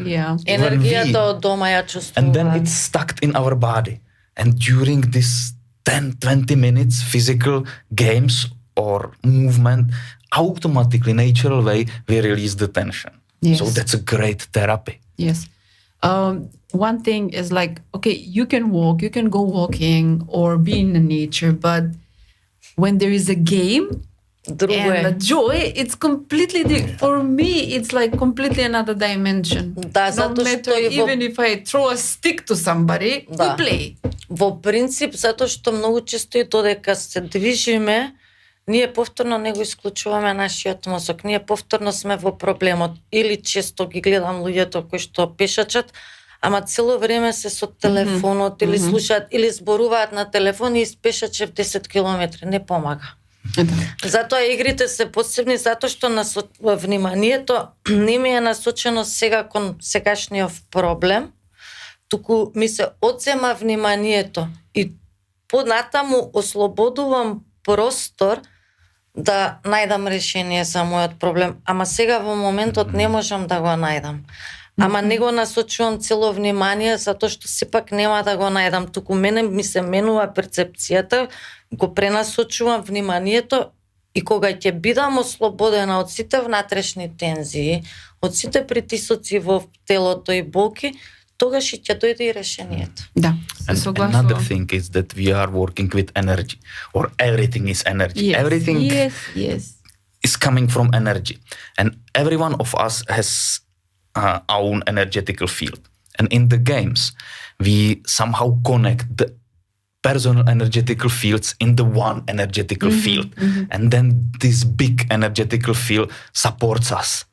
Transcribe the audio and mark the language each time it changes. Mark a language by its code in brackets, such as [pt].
[mk] Енергијата од дома ја чувствувам. [en] And then it's stuck in our body. And during this 10-20 minutes physical games or movement, automatically, natural way, we release the tension. So that's a great therapy. Yes. One thing is like, okay, you can walk, you can go walking or be in the nature, but when there is a game and the joy, it's completely different. For me, it's like completely another dimension. [mk] Да, [en] no matter, even if I throw a stick to somebody, we play. [mk] Во принцип, затоа што многу често и додека се движиме, ние повторно не го исклучуваме нашиот мозок. Ние повторно сме во проблемот. Или често ги гледам луѓето кои што пешачат, ама цело време се со телефонот или слушаат или зборуваат на телефон и пешачев 10 километри, не помага. Затоа игрите се посебни, затоа што вниманието не ми е насочено сега кон сегашниот проблем, туку ми се одзема вниманието и понатаму ослободувам простор да најдам решение за мојот проблем. Ама сега во моментот не можам да го најдам. Ама не го насочувам цело внимание, затоа што сепак нема да го најдам. Туку мене ми се менува перцепцијата, го пренасочувам вниманието и кога ќе бидам ослободена од сите внатрешни тензии, од сите притисоци во телото и болки, тогаш ќе дојде и решението. Да, [en] And [mk] се согласувам. [en] another thing is that we are working with energy, or everything is energy. Yes, Everything yes. is coming from energy, and every one of us has own energetical field. And in the games, we somehow connect the personal energetical fields in the one energetical field, and then this big energetical field supports us.